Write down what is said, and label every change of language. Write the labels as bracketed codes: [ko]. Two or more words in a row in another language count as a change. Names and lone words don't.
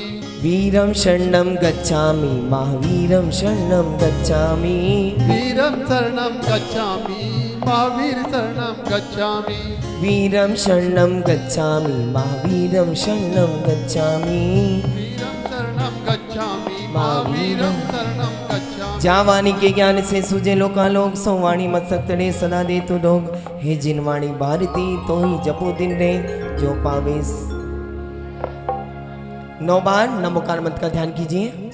[sa] वीरं शरणं गच्छामि, महावीरं शरणं गच्छामि। वीरं शरणं गच्छामि, महावीर शरणं गच्छामि। वीरं शरणं गच्छामि, महावीरं शरणं गच्छामि। वीरं शरणं गच्छामि, महावीरं शरणं गच्छामि। [hi] जा वाणी के ज्ञान से सूझे लोकालोक, सो वाणी मस्तक तड़े सदा दे तू लोग। हे जिन वाणी भारती, तो ही जपो दिन रे, जो पावे 9 बार नमोकार मंत्र का ध्यान कीजिए।